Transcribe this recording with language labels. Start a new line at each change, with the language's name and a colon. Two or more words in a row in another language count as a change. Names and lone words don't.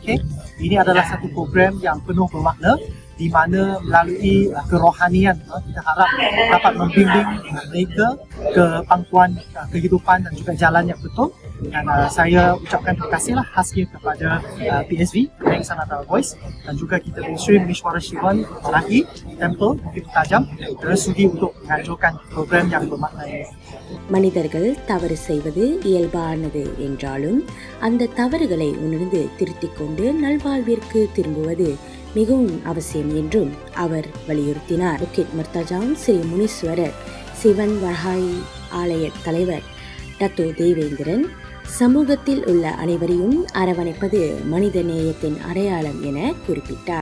Malay: Ini adalah satu program yang penuh bermakna, di mana melalui kerohanian kita harap dapat membimbing mereka ke pangkuan kehidupan dan juga jalan yang betul. Dan saya ucapkan terima kasihlah khasnya kepada PSV, Penang Sanatana Voice, dan juga kita di Sri Muniswara Shivan Varahi Temple Bukit Mertajam kerana sudi untuk menganjurkan program yang bermakna ini.
Tamil: மனிதர்கள் தவறு செய்வது இயல்பானது என்றாலும் அந்த தவறுகளை உணர்ந்து திருத்திக் கொண்டு நல்வாழ்விற்கு திரும்புவது மிகவும் அவசியம் என்றும் அவர் வலியுறுத்தினார். புக்கிட் மர்தாஜாம் ஸ்ரீ முனீஸ்வரர் சிவன் வராஹி ஆலய தலைவர் டத்தோ தேவேந்திரன், சமூகத்தில் உள்ள அனைவரையும் அரவணைப்பது மனித நேயத்தின் அடையாளம் என குறிப்பிட்டார்.